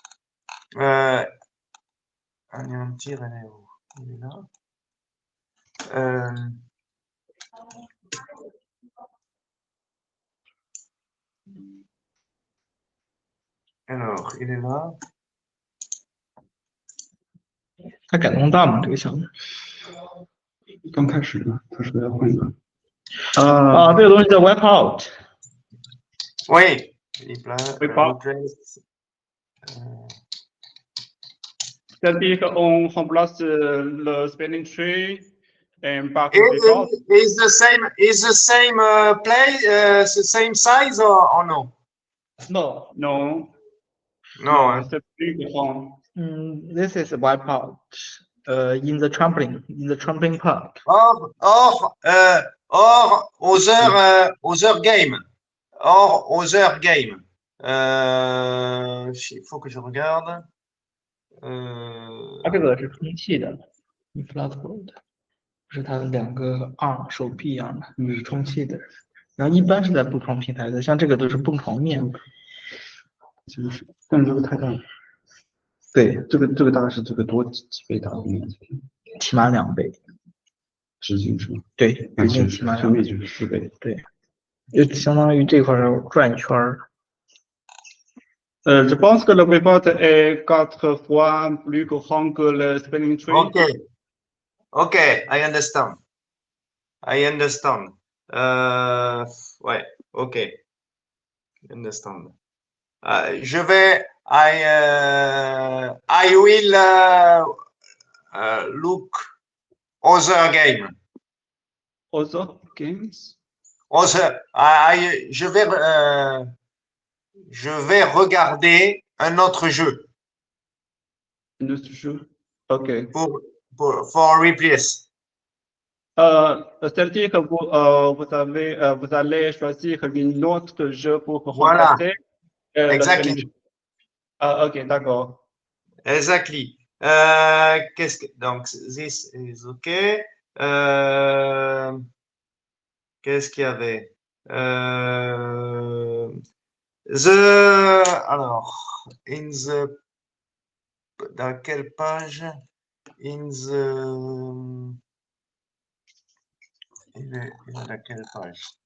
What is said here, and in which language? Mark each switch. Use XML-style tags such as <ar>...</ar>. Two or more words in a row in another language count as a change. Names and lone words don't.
<fr>Anéantir, elle est où? Il est là. Alors, il est là.</fr> <zh>它改动大吗？这个项目？刚开始呢，他说要换一个。这个东西叫 Wipeout。</zh> <fr>Oui. Wipeout. C'est-à-dire qu'on remplace le</fr> <en>spinning tree</en> <fr>par Wipeout.</fr> <en>Is the same the same size or no?</en> <fr>Non. Non. Non, c'est plus grand.</fr> <en>This is Wipeout. In the trampoline park. Or other game. Or other game.</en> <fr>Il faut que je regarde.</fr> <zh>它这个是充气的 ，Flatboard， 是它的两个arm 手臂一样的，是充气的。然后一般是在不同平台的，像这个都是不同面。其实是，但是这个太大了。对，这个大概是这个多几倍大的面积，起码2倍。直径是吗？对，直径起码2倍，就是4倍。对，就相当于这块转一圈儿。</zh> <fr>Je pense que le Wipeout est 4 fois plus grand que le</fr> <en>spinning tree. Okay, I understand. Ouais, okay. I understand. I will look other game. Other games?</en> <fr>Je vais regarder un autre jeu. Un autre jeu? Ok.</fr> <en>For replace.</en> <fr>C'est-à-dire que vous allez choisir un autre jeu pour remplacer.</fr> <en>Exactly.</en> <fr>Ok, d'accord.</fr> <en>Exactly. Donc, this is okay.</en> <fr>Qu'est-ce qu'il y avait? Alors, dans quelle page? Il est dans quelle page?</fr>